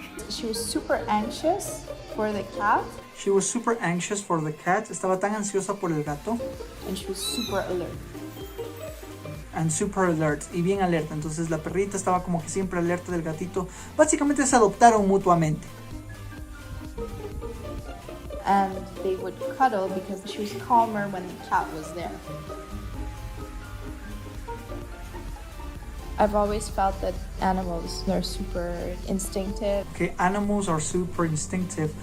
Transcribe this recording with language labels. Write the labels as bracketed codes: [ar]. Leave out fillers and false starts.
[en] She was super anxious for the cat. She was super anxious for the cat. [es] Estaba tan ansiosa por el gato. [en] And she was super alert. And super alert, [es] y bien alerta. Entonces la perrita estaba como que siempre alerta del gatito. Básicamente se adoptaron mutuamente. [en] And they would cuddle because she was calmer when the cat was there. I've always felt that animals are super instinctive. Okay, animals are super instinctive.